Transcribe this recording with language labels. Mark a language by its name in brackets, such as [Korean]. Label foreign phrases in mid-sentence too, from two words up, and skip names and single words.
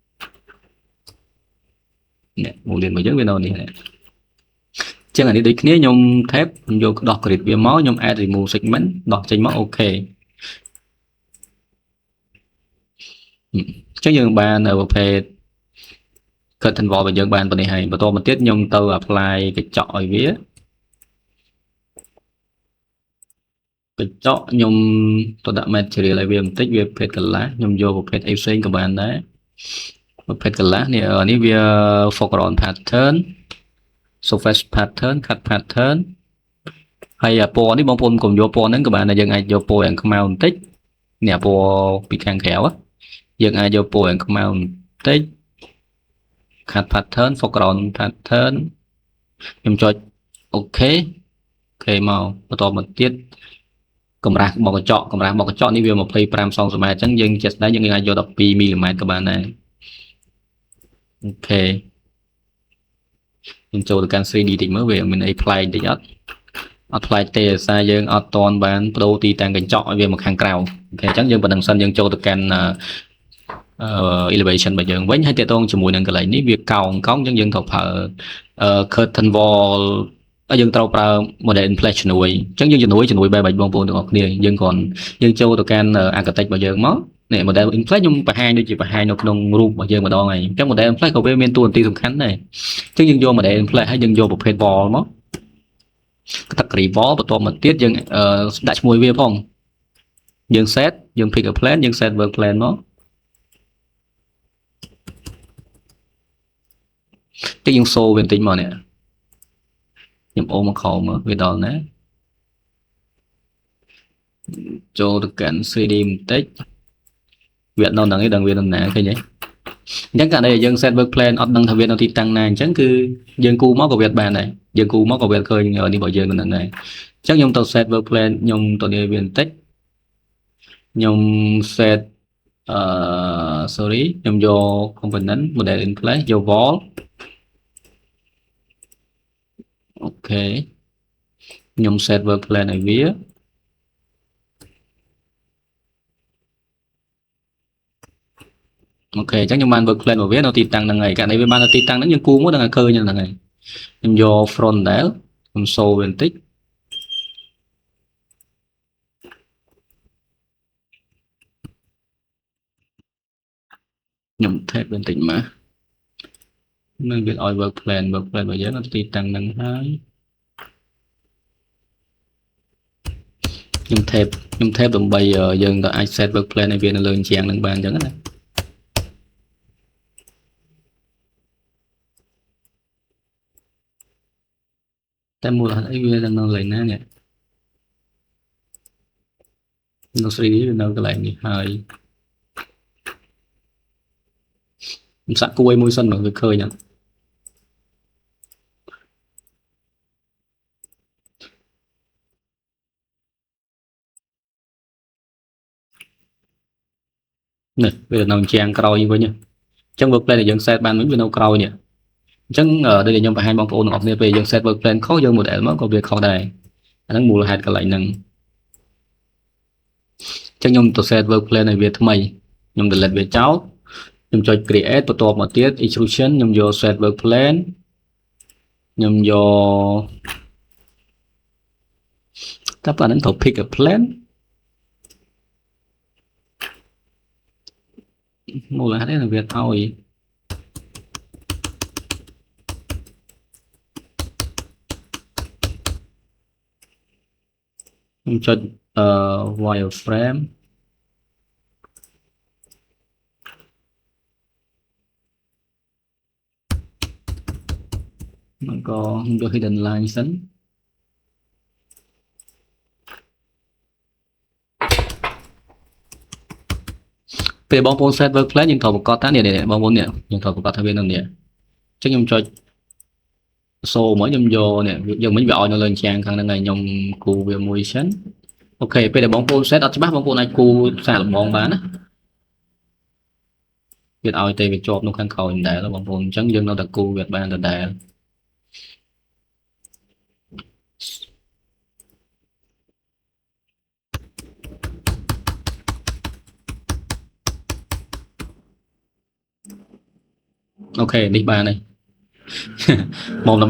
[Khmer] mullion របស់យើងវានៅនេះចឹងអានេះដូចគ្នាខ្ញុំ tab ខ្ញុំយកដោះ grid វាមកខ្ញុំ [English] add remove segment [Khmer] ដោះចេញមកអូខេ ចឹងយើងបានប្រភេទ [English] curtain wall [Khmer] របស់យើងបានប៉ុណ្នេះហើយបន្តមកទៀតខ្ញុំទៅ apply កញ្ចក់ឲ្យវាកញ្ចក់ខ្ញុំទៅដាក់ material ឲ្យវា បន្តិចវាប្រភេទ color ខ្ញុំយកប្រភេទអីផ្សេងក៏បានដែរប្រភេទ color នេះវា [English] foreground pattern surface pattern cut pattern [Khmer] ហើយពណ៌នេះបងប្អូនកុំយកពណ៌ហ្នឹងក៏បានដែរយើងអាចយកពណ៌យ៉ាងខ្មៅបន្តិចនេះពណ៌ពីខាងក្រៅយើងអាចយកពណ៌យ៉ាងខ្មៅបន្តិច [English] cut pattern foreground pattern [Khmer] ខ្ញុំចុច OK មកបន្តមកទៀតកម្រាស់របស់កញ្ចក់នេះវា25សង់ទីម៉ែត្រអញ្ចឹងយើងជាក់ស្ដែងយើងអាចយក12មីលីម៉ែត្រក៏បានដែរអូខេ យើងចូលទៅកាន់ 3D តិចមើលវាមានអីប្លែកតិចអត់ប្លែកទេសារយើងអត់តន់បានបដូរទីតាំងកញ្ចក់ឲ្យវាមកខាងក្រៅអូខេអញ្ចឹងយើងប៉ុណ្្នឹងសិនយើងចូល ទៅកាន់elevation របស់យើងវិញហើយតកតងជាមួយនឹងកន្លែងនេះវាកោងអញ្ចឹងយើងត្រូវប្រើ [English] curtain wall [Khmer] យើងត្រូវប្រើ [English] model in place [Khmer] ជំនួយអញ្ចឹងយើងជំនួយបែបបងប្អូនទាំងអស់គ្នាយើងចូលទៅកាន់ architect របស់យើងមកនេះ [English] model in place [Khmer] ខ្ញុំបង្ហាញដូចជាបង្ហាញនៅក្នុងរូបរបស់យើងម្ដងហើយអញ្ចឹង [English] model in place [Khmer] ក៏វាមានតួនាទីសំខាន់ដែរអញ្ចឹងយើងយក [English] model in place [Khmer] ហើយយើងយកប្រភេទ wall មក [English] category wall [Khmer] បន្ទាប់មកទៀតយើងដាក់ឈ្មោះវាផងយើង set យើង [English] pick a plan [Khmer] យើង [English] set work plan [Khmer] មក តិចយើងសូវាបន្តិចមកនេះខ្ញុំអូមកខោមើលវាដល់ណាចូលទៅកាន់ 3D បន្តិចវានៅហ្នឹងឯង ដឹងវានៅណាឃើញទេអញ្ចឹងកាលណាយើង [English] set work plan [Khmer] អត់ដឹងថាវានៅទីតាំងណាអញ្ចឹងគឺយើងគូមកក៏វាបានដែរយើងគូមកក៏វាឃើញនេះរបស់យើងនៅហ្នឹងដែរអញ្ចឹងខ្ញុំទៅ [English] set work plan [Khmer] ខ្ញុំទៅនេះវាបន្តិចខ្ញុំ [English] set sorry [Khmer] ខ្ញុំយក [English] component model in place [Khmer] យក wall អូខេខ្ញុំ [English] set work plan [Khmer] ឲ្យវា អូខេអញ្ចឹងខ្ញុំបាន [English] work plan [Khmer] របស់វានៅទីតាំងហ្នឹងហើយកាលនេះវាបាននៅទីតាំងហ្នឹងយើងគូមកដល់ឃើញហ្នឹងហើយខ្ញុំយក front ដែរខ្ញុំសូវាបន្តិច ខ្ញុំ tab បន្តិចមកនឹងវាឲ្យ [English] work plan [Khmer] របស់យើងនៅទីតាំងហ្នឹងហើយ ខ្ញុំ tab ដើម្បីយើងទៅអាច [English] set work plan [Khmer] ឲ្យវានៅលើជាងហ្នឹងបានអញ្ចឹងណាតែមូលហេតុអីវានៅកន្លែងណានេះ នៅ 3D វានៅកន្លែងនេះហើយខ្ញុំសាក់គួយមួយសិនមកវាឃើញអត់ នេះវានៅជាងក្រោយវិញអញ្ចឹង [English] work plan [Khmer] ដែលយើង set បានវិញវានៅក្រោយនេះអញ្ចឹងដូចខ្ញុំបង្ហាញបងប្អូនទាំងអស់គ្នាពេលយើង [English] set work plan [Khmer] ខុសយើង model មកក៏វាខុសដែរអាហ្នឹងមូលហេតុកន្លែងហ្នឹង អញ្ចឹងខ្ញុំទៅ [English] set work plan [Khmer] ឲ្យវាថ្មីខ្ញុំ delete វាចោលខ្ញុំចុច create បន្ទាប់មកទៀត extrusion ខ្ញុំយក [English] set work plan [Khmer] ខ្ញុំយកតែប៉ុណ្្នឹងត្រូវ [English] pick a plan [Khmer] មូលហេតុនេះវាឲ្យ ខ្ញុំចុចwireframe มันក៏យក [English] hidden line [Khmer] សិនពេលបងប្អូន [English] set work plan [Khmer] យើងត្រូវប្រកាសថានេះបងប្អូននេះយើងត្រូវប្រកាសថាវានៅនេះអញ្ចឹងខ្ញុំចុចសូមកខ្ញុំយកនេះយើងមិញវាឲ្យនៅលើជាងខាងហ្នឹងហើយខ្ញុំគូវាមួយសិនអូខេពេលដែលបងប្អូន set អត់ច្បាស់បងប្អូនអាចគូសាកល្បងបានណា វាឲ្យតែវាជាប់នៅខាងក្រោយដែរបងប្អូនអញ្ចឹងយើងនៅតែគូវាបានដដែលអូខេនេះបានហើយមកដល់